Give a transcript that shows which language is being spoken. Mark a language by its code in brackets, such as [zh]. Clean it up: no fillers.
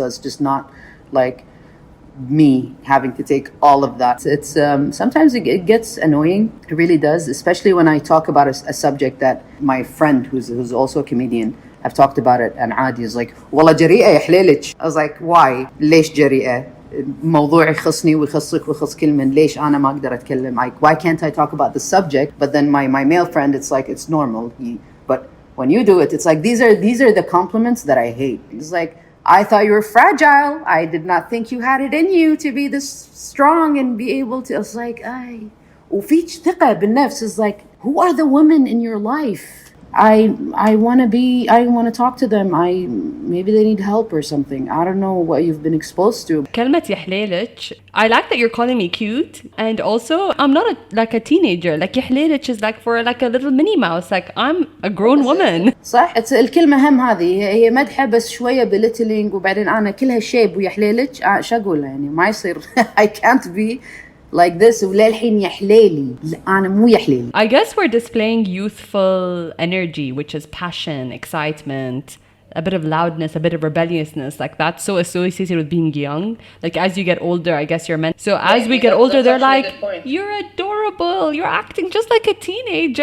[en] So it's just not like me having to take all of that. It's sometimes it gets annoying. It really does, especially when I talk about a subject that my friend who's also a comedian have talked about it, and Adi is like, [ar] والله جريئة يا حليلك. [en] I was like, why? [ar] ليش جريئة؟ موضوع يخصني ويخصك ويخص كل من, ليش أنا ما أقدر أتكلم? [en] Like, why can't I talk about the subject? But then my male friend, it's like, it's normal. But when you do it, it's like, these are the compliments that I hate. It's like, I thought you were fragile. I did not think you had it in you to be this strong and be able to. I was like, [ar] وفيك ثقة بالنفس. [en] It's like, who are the women in your life? I want to talk to them. Maybe they need help or something. I don't know what you've been exposed to. [ar] كلمة يا حليلك, [en] I like that you're calling me cute, and also I'm not like a teenager. Like [ar] يا حليلك [en] is like for like a little Minnie Mouse. Like I'm a grown woman. [ar] صح. الكلمة هم هذه هي مدحة بس شوية بليتلينج, وبعدين أنا كلها شيب ويا حليلك. شو أقول ما يصير. [en] I can't be like this [ar] وللحين يا حليلي. أنا مو يا حليلي. [en] I guess we're displaying youthful energy, which is passion, excitement, a bit of loudness, a bit of rebelliousness. Like that's so associated with being young. Like as you get older, I guess you're meant. So as we get older, they're like, you're adorable, you're acting just like a teenager.